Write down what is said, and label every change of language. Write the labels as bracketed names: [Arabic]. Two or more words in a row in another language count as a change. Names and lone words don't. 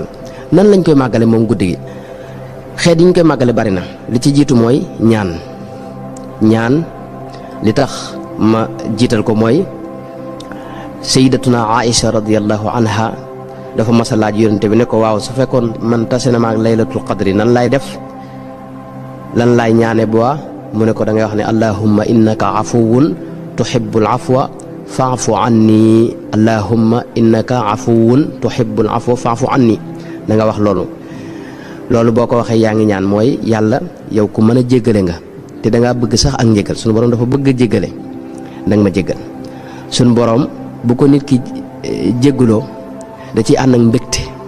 [Wolof] nan lañ koy màggale moom guddi gi xeet yi ñu koy màggale bari na li ci jiitu mooy ñaan li tax ma jiital ko mooy sayyidatuna Aïcha [Arabic] رضي الله عنها [Wolof] dafa mas a laaj yonente bi ne ko waaw su fekkoon man tase na ma ak [Arabic] ليلة القدر [Wolof] nan laay def lan laay ñaane bu mu ne ko da ngay wax ne [Arabic] اللهم إنك عفو تحب العفو فاعف عني اللهم إنك عفو تحب العفو فاعف عني [Wolof] da nga wax loolu boo ko waxee yaa ngi ñaan mooy yàlla yow ku mën a jéggale nga te da ngaa bëgg sax ak njéggal suñu borom dafa bëgg a jéggale danga ma jéggal suñu borom bu ko nit ki jéggaloo da ciy ànd ak mbégte